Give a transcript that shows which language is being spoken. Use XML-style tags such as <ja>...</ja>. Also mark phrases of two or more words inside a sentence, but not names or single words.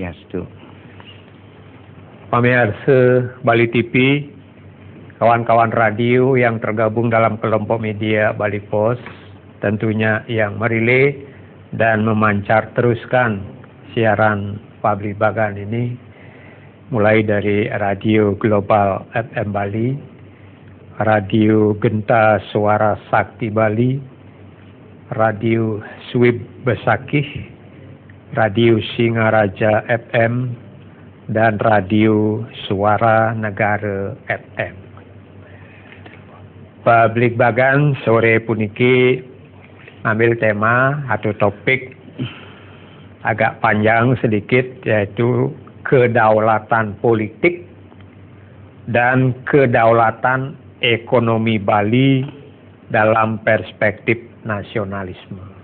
<id>Pemirsa Bali TV, kawan-kawan radio yang tergabung dalam kelompok media Bali Post, tentunya yang merilai dan memancar teruskan siaran Pabrik Bagan ini, mulai dari Radio Global FM Bali, Radio Genta Suara Sakti Bali, Radio Swib Besakih, Radio Singaraja FM, dan Radio Suara Negara FM. Pabrik Bagan sore puniki ambil tema atau topik agak panjang sedikit, yaitu kedaulatan politik dan kedaulatan ekonomi Bali dalam perspektif nasionalisme.</id>